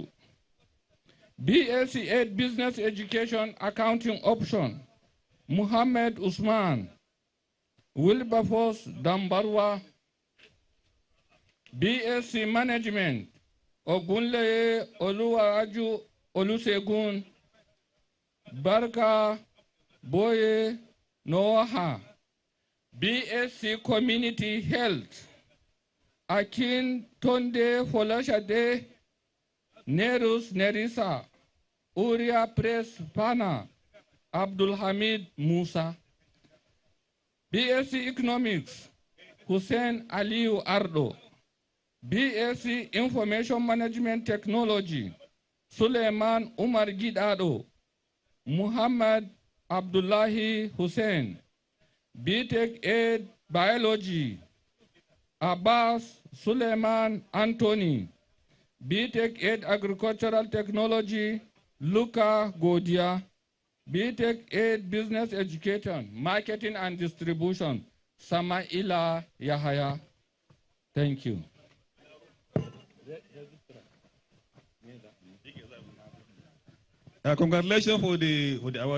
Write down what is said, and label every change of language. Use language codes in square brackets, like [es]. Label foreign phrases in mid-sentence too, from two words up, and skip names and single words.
[en] BSc Ed Business Education Accounting Option, Muhammad Usman. Wilberforce Dambarwa. BSc Management, Ogunleye Oluwaju Olusegun. Barka Boye Noaha. BSc Community Health, Akin Tonde Folashade. Nerus Nerissa. Uria Press Pana. Abdul Hamid Musa. BSc Economics, Hussein Aliu Ardo. BSc Information Management Technology, Suleiman Umar Gidado. Muhammad Abdullahi Hussein. BTech Ed Biology, Abbas Suleiman Anthony. BTech Ed Agricultural Technology, Luca Godia. BTech Ed Business Education, Marketing and Distribution, Samaila Yahaya. Thank you. Congratulations for the award.